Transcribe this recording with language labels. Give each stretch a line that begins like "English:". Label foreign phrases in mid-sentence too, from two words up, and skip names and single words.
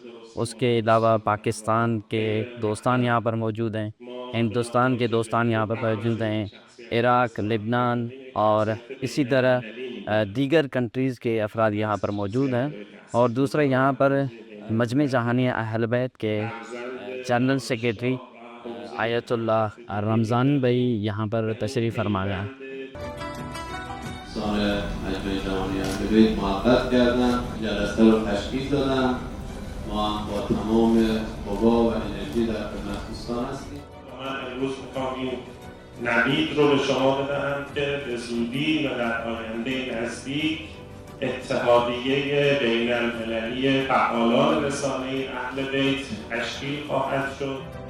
Urdu: اس کے علاوہ پاکستان کے دوستان یہاں پر موجود ہیں، ہندوستان کے دوستان یہاں پر موجود ہیں، عراق، لبنان اور اسی طرح دیگر کنٹریز کے افراد یہاں پر موجود ہیں. اور دوسرا، یہاں پر مجمع جہانیہ اہل بیت کے
English: General Secretary
Urdu: آیت اللہ رمضانی بھائی یہاں پر تشریف فرما گئے ہیں.
Persian: مجمع جهانی اهل بیت محقق کردم، جلسه رو تشکیل دادم. ما هم با تمام قوا و انرژی در خدمت دوستان هستیم. من امروز میخوام این نوید رو به شما بدهم که به زودی و در آینده نزدیک اتحادیه بین المللی فعالان رسانه اهل بیت تشکیل خواهد شد.